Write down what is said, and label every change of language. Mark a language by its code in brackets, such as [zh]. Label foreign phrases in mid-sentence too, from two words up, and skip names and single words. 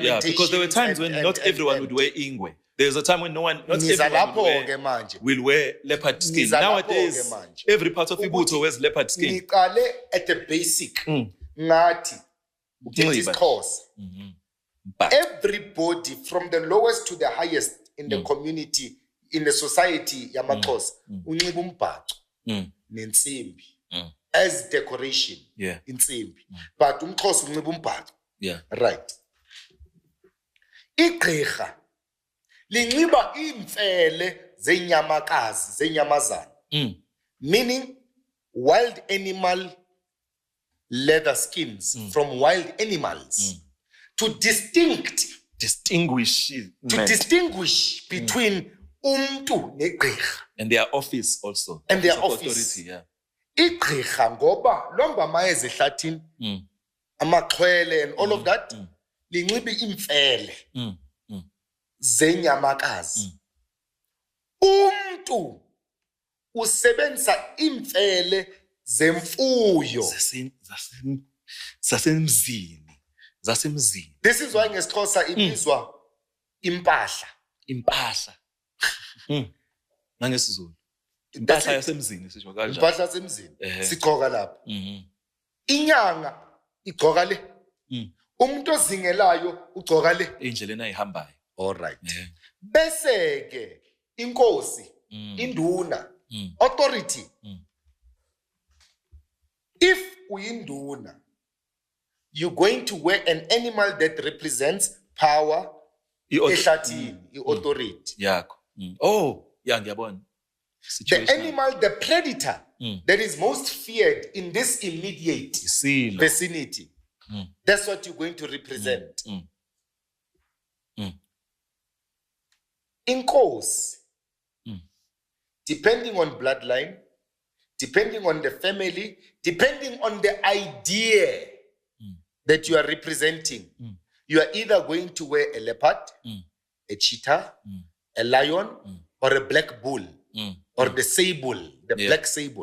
[en] Yeah, because there were times when not everyone would wear ingwe. There was a time when not everyone will wear leopard skin. Nowadays, every part of Ibuto wears leopard skin. At the basic, ngati, everybody from the lowest to the highest in the community, in the society, [xh] Yamakos, unxiba umbhaco nensimbi [en] as decoration, [xh] insimbi. But umxhosa unxiba umbhaco. [en] Yeah. Right. [xh] Igqirha linxiba imfele zenyamakazi, zenyamazana. [en] Meaning wild animal leather skins from wild animals to distinguish between [xh] umntu negqirha. [en] And their office also. And their office. Authority, yeah. [xh] Igqirha ngoba lomba amayeza ehlathini, amaxhwele [en] and all of that, [xh] linxiba imfele zenyamakazi. Umntu usebenzisa imfele zemfuyo. Zasemzini. [en] This is why [xh] ngesixhosa ibizwa impahla. Impahla. Nangesizulu. [zu] Impahla yasemzini sisho kanjalo. Impahla yasemzini. Sigqoka lapha. Inyanga igqoka le. Umuntu ozingelayo ugqoka le. Indlela ayihambayo. [en] All right. [zu] Bese ke inkosi, induna, [en] authority. If uyinduna, you're going to wear an animal that represents power, [zu] ehlathini, authority. Yakho. [en] Oh, yeah, [zu] ngiyabona. [en] The animal, the predator that is most feared in this immediate vicinity. That's what you're going to represent. Inkosi, depending on bloodline, depending on the family, depending on the idea that you are representing, you are either going to wear a leopard, a cheetah, a lion, or a black bull, or the sable, the black sable.